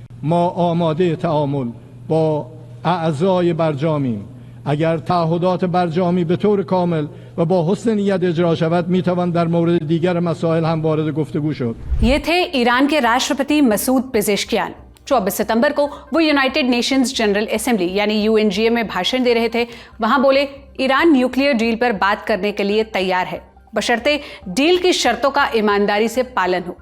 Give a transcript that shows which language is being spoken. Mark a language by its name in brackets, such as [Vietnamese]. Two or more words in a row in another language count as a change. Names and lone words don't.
[Persian] ما آماده تعامل با اعضای برجامیم. اگر تعهدات برجامی به طور کامل و با حسن نیت اجرا شود میتوان در مورد دیگر مسائل هم وارد گفتگو شد. [Hindi] ये थे ईरान के राष्ट्रपति मसूद पेजेश्कियान। 24 सितंबर को वो यूनाइटेड नेशंस जनरल असेंबली यानी यूएनजीए में भाषण दे रहे थे। वहां बोले, ईरान [English] nuclear deal [Hindi] पर बात करने के लिए तैयार है, बशर्ते डील की शर्तों का ईमानदारी से पालन हो।